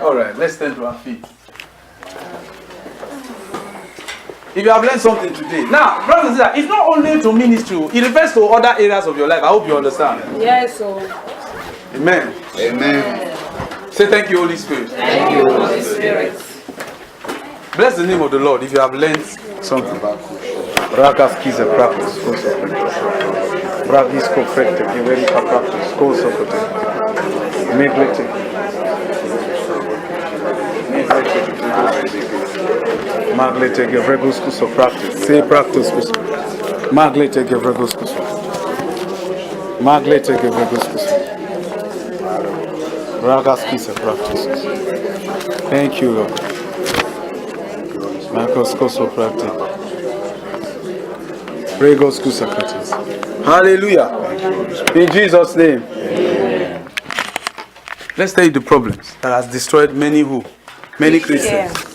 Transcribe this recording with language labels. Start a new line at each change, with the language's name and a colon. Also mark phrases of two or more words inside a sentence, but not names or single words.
English: All right, let's stand to our feet. If you have learned something today. Now, brothers and sisters, it's not only to ministry, it refers to other areas of your life. I hope you understand. Yes, Amen. Amen. Say thank you, Holy Spirit. Thank you, Holy Spirit. Bless the name of the Lord if you have learned something. Ragas kize practice, koso Bragisco frecte, Iverica practice, koso Meglete. Maglete gevregus kuso practice. Say practice kuso. Maglete gevregus kuso. Maglete gevregus kuso. Ragas kize practice. Thank you, Lord. Marcos Koso practice. Pregos kusa practice. Hallelujah. In Jesus' name. Amen. Let's tell you the problems that has destroyed many Christians.